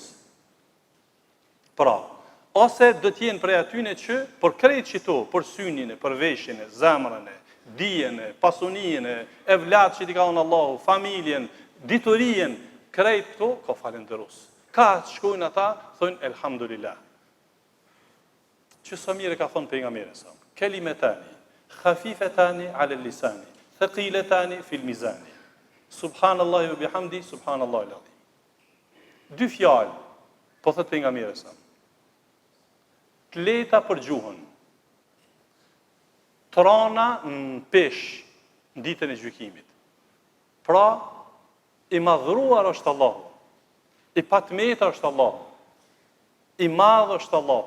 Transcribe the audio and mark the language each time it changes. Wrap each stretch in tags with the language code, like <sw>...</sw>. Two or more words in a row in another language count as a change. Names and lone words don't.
<sq>Pra, ose do t'jenë prej atyne që për krejt qito, për synin, për veshin, zemrën, dijen, pasunijen, evlat që t'i ka unë Allahu, familjen, diturien, krejt këto, ka falenderus. Ka shkojnë ata, thonë, elhamdulillah. Që sa mire ka thonë pejgamberi sa.</sq> <ar>كلمتان خفيفتان على اللسان ثقيلتان في الميزان. سبحان الله وبحمده سبحان الله العظيم.</ar> <sq>Dy fjalë, po thot pejgamberi sa. Të lehta për gjuhën. Trana në pesh në ditën e gjykimit. Pra, i madhruar është Allahu, i patmetar është Allahu, i madh është Allahu.</sq>